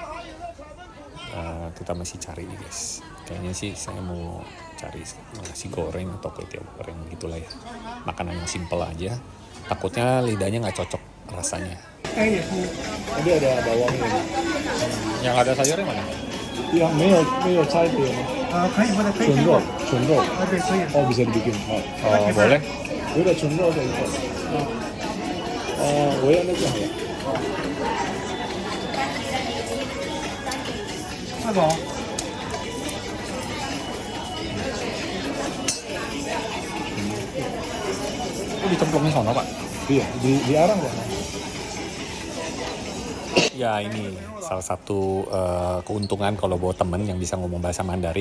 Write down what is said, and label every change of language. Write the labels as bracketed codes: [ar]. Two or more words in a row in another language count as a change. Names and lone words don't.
[id] Kita masih cari guys. Kayaknya sih saya mau cari nasi goreng atau kue tiaw goreng gitulah ya. Makanan yang simple aja. Takutnya lidahnya nggak cocok rasanya. Tadi ada bawangnya. Yang ada sayurnya mana? [zh] Yang 没有差别吗？可以或者可以纯肉，纯肉。对，可以。 [id] Oh bisa dibikin. Oh boleh. [zh] 有点纯肉的一份。我要那个好了。这种 [id] Itu dicemplungin sono pak? Iya, di arang ya. Ya ini salah satu keuntungan kalau bawa temen yang bisa ngomong bahasa Mandarin.